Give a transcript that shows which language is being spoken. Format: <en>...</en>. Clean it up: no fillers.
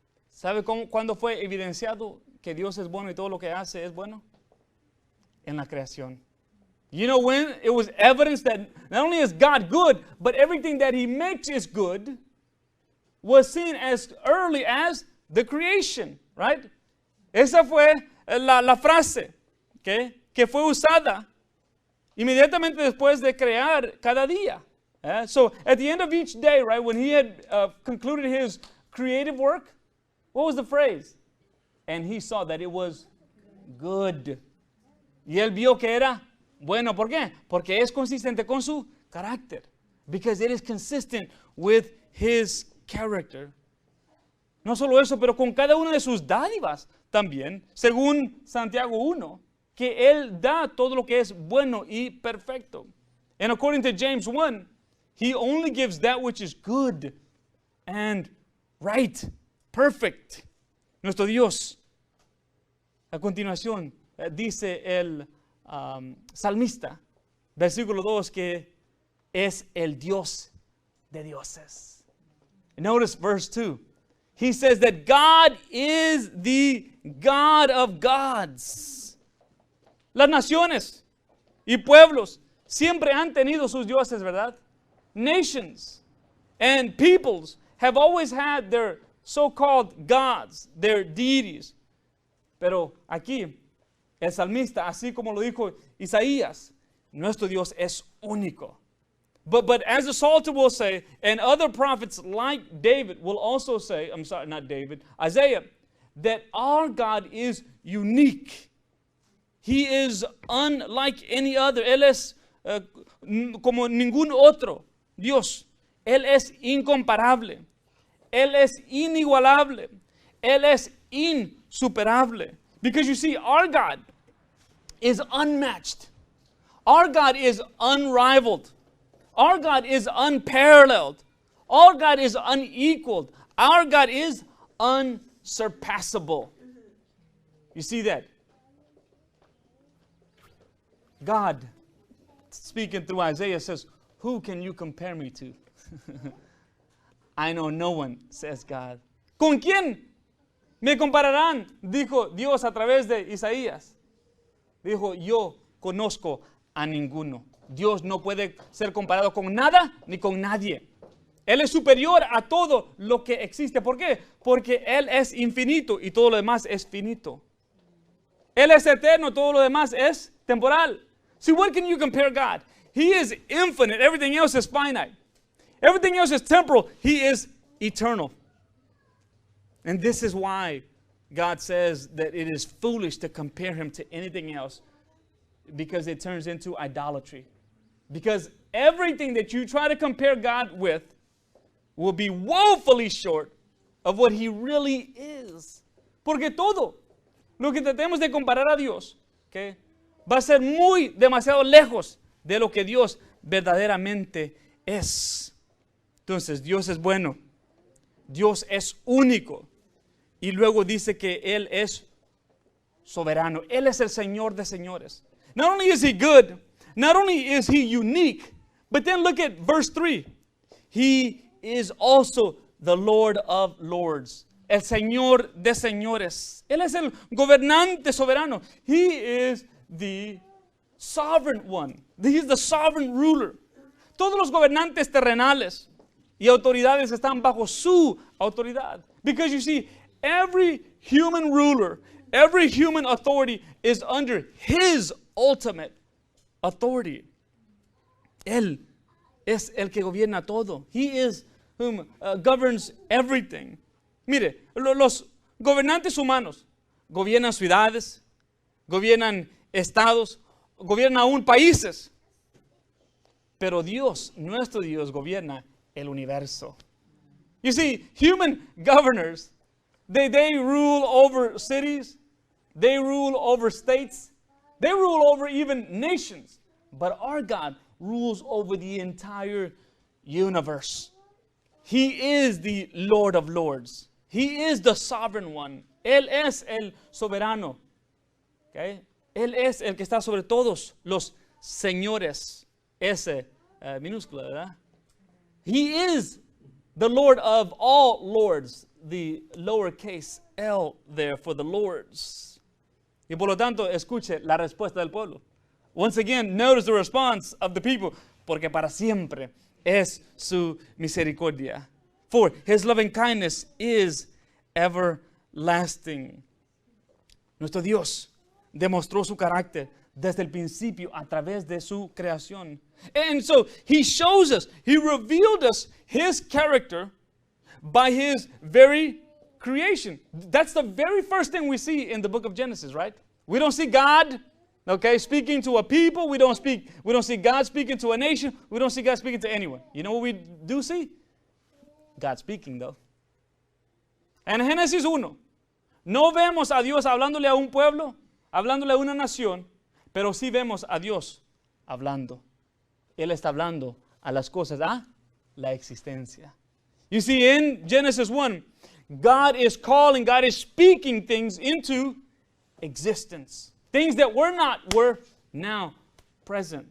<es>¿Sabe cuándo fue evidenciado que Dios es bueno y todo lo que hace es bueno? En la creación.</es> <en>You know when it was evidence that not only is God good, but everything that He makes is good, was seen as early as the creation, right?</en> <es>Esa fue la frase, okay, que fue usada inmediatamente después de crear cada día.</es> <en>So at the end of each day, right, when He had concluded His creative work, what was the phrase? And He saw that it was good.</en> <es>Y Él vio que era bueno. ¿Por qué? Porque es consistente con su carácter.</es> <en>Because it is consistent with His character.</en> <es>No solo eso, pero con cada una de sus dádivas también, según Santiago 1, que Él da todo lo que es bueno y perfecto.</es> <en>And according to James 1, He only gives that which is good and right, perfect.</en> <es>Nuestro Dios. A continuación, dice el salmista, versículo 2, que es el Dios de dioses.</es> <en>Notice verse 2. He says that God is the God of gods.</en> <es>Las naciones y pueblos siempre han tenido sus dioses, ¿verdad?</es> <en>Nations and peoples have always had their so-called gods, their deities.</en> <es>Pero aquí, el salmista, así como lo dijo Isaías, nuestro Dios es único.</es> <en>But as the Psalter will say, and other prophets like David will also say, Isaiah, that our God is unique. He is unlike any other.</en> <es>Él es como ningún otro Dios. Él es incomparable. Él es inigualable. Él es insuperable.</es> <en>Because you see, our God is unmatched. Our God is unrivaled. Our God is unparalleled. Our God is unequaled. Our God is unsurpassable. You see that? God, speaking through Isaiah, says, who can you compare me to? I know no one, says God.</en> <es>¿Con quién me compararán? Dijo Dios a través de Isaías. Dijo, yo conozco a ninguno. Dios no puede ser comparado con nada ni con nadie. Él es superior a todo lo que existe. ¿Por qué? Porque Él es infinito y todo lo demás es finito. Él es eterno, todo lo demás es temporal.</es> <en>See, what can you compare God? He is infinite. Everything else is finite. Everything else is temporal. He is eternal. And this is why God says that it is foolish to compare Him to anything else, because it turns into idolatry. Because everything that you try to compare God with will be woefully short of what He really is.</en> <es>Porque todo lo que tratemos de comparar a Dios, okay, va a ser demasiado lejos de lo que Dios verdaderamente es. Entonces, Dios es bueno. Dios es único. Y luego dice que Él es soberano. Él es el Señor de señores.</es> <en>Not only is He good, not only is He unique, but then look at verse 3. He is also the Lord of lords.</en> <es>El Señor de señores. Él es el gobernante soberano.</es> <en>He is the sovereign one. He is the sovereign ruler.</en> <es>Todos los gobernantes terrenales y autoridades están bajo su autoridad.</es> <en>Because you see, every human ruler, every human authority is under His ultimate authority.</en> <es>Él es el que gobierna todo.</es> <en>He is whom governs everything.</en> <es>Mire, los gobernantes humanos gobiernan ciudades, gobiernan estados, gobiernan aún países. Pero Dios, nuestro Dios, gobierna el universo.</es> <en>You see, human governors, they rule over cities, they rule over states, they rule over even nations. But our God rules over the entire universe. He is the Lord of lords. He is the sovereign one.</en> <es>Él es el soberano. Okay? Él es el que está sobre todos los señores. S minúscula, ¿verdad?</es> <en>He is the Lord of all lords. The lowercase L there for the lords.</en> <es>Y por lo tanto, escuche la respuesta del pueblo.</es> <en>Once again, notice the response of the people.</en> <es>Porque para siempre es su misericordia.</es> <en>For His loving kindness is everlasting.</en> <es>Nuestro Dios demostró su carácter desde el principio a través de su creación.</es> <en>And so He shows us, He revealed us His character by His very creation. That's the very first thing we see in the book of Genesis, right? We don't see God, okay, speaking to a people. We don't see God speaking to a nation. We don't see God speaking to anyone. You know what we do see? God speaking, though.</en> <es>En Génesis 1, no vemos a Dios hablándole a un pueblo, hablándole a una nación, pero sí vemos a Dios hablando. Él está hablando a las cosas, a la existencia.</es> <en>You see, in Genesis 1, God is calling, God is speaking things into existence. Things that were not, were now present.</en>